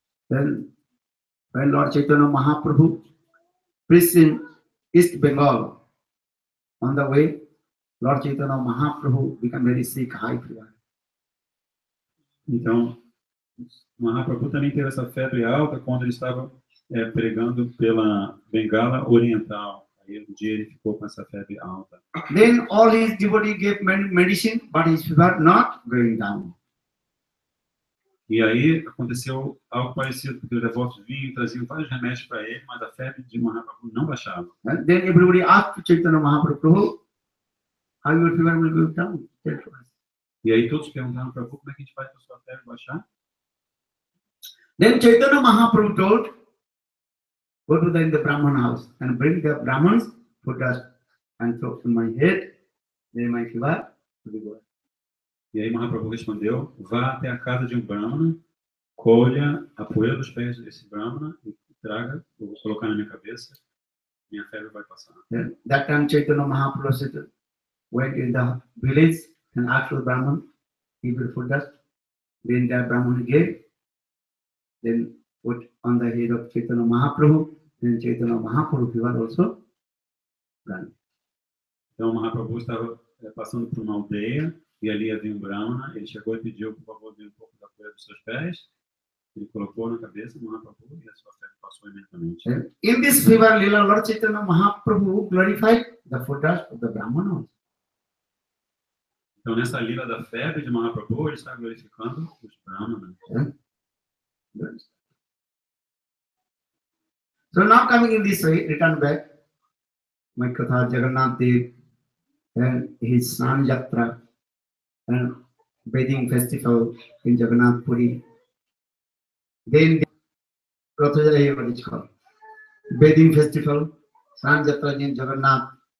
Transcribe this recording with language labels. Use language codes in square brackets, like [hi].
[en] Then when Lord Chaitanya Mahaprabhu preached in East Bengal, on the way, Lord Chaitanya Mahaprabhu became very sick, high fever. [pt] Então, Mahaprabhu também teve essa febre alta quando ele estava pregando pela Bengala Oriental. Aí um dia ele ficou com essa febre alta. [en] Then all his devotees gave medicine, but his fever not going down. [pt] E aí aconteceu algo parecido, porque os devotos vinham e traziam vários remédios para ele, mas a febre de Mahaprabhu não baixava. [en] And then everybody asked Chaitanya Mahaprabhu, how your fever will go down? Tell us. [pt] E aí todos perguntaram para Prabhu, como é que a gente faz para a sua febre baixar? [en] Then Chaitanya Mahaprabhu told, go to the Brahman house and bring the Brahmans food dust and throw in my head, then my fever [pt] E aí Mahaprabhu respondeu: vá até a casa de um Brahmana, colha a poeira dos pés desse Brahmana e traga, vou colocar na minha cabeça, minha febre vai passar. [en] Then that time Chaitanya Mahaprabhu said, went in the village and asked the Brahman, he will put dust. Then that Brahman gave, then put on the head of Chaitanya Mahaprabhu, then Chaitanya Mahaprabhu fever also gone. [pt] Então Mahaprabhu estava passando por uma aldeia e ali havia um Brahmana, ele chegou e pediu por favor de um pouco da poeira dos seus pés, ele colocou na cabeça do Mahaprabhu e a sua febre passou imediatamente. [en] And in this fever, Lila Lord Chaitanya Mahaprabhu glorified the foot dust of the Brahman also. [pt] Então nessa lila da febre de Mahaprabhu, ele está glorificando os Brahmanas. [en] So now coming in this way, return back, my Katha Jagannath Dev and his Snan Yatra and bathing festival in Jagannath Puri. Then Rathayatra, what is called bathing festival, Snan Yatra in Jagannath.